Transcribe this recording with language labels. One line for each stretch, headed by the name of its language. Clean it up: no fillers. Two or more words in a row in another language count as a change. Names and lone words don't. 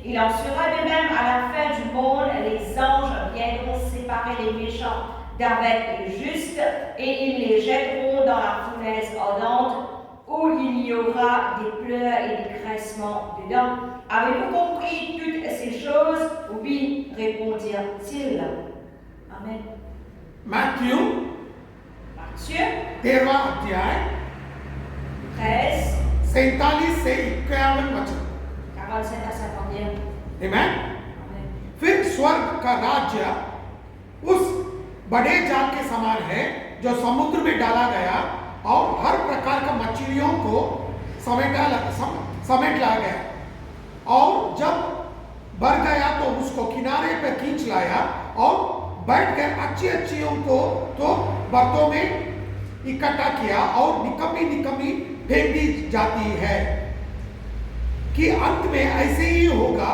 French: Il en sera de même à la fin du monde. Les anges viendront séparer les méchants d'avec les justes et ils les jetteront dans la fournaise ardente où il y aura des pleurs et des grincements dedans. Avez-vous compris toutes ces choses? Oui, répondirent-ils. Amen. Matthieu, Matthieu
Hindi: 13वां अध्याय 13, 47 से 51 वचन.
French: 47 à 51. Amen. Amen.
Hindi: फिर स्वर्ग का राज्य उस बड़े जाल के समान है जो समुद्र में डाला गया और हर प्रकार का मछलियों को समेट ला गया, और जब भर गया तो उसको किनारे पर खींच लाया और बैठकर अच्छियों को तो बर्तों में इकट्ठा किया और निकम्मी फेंक दी जाती है कि अंत में ऐसे ही होगा.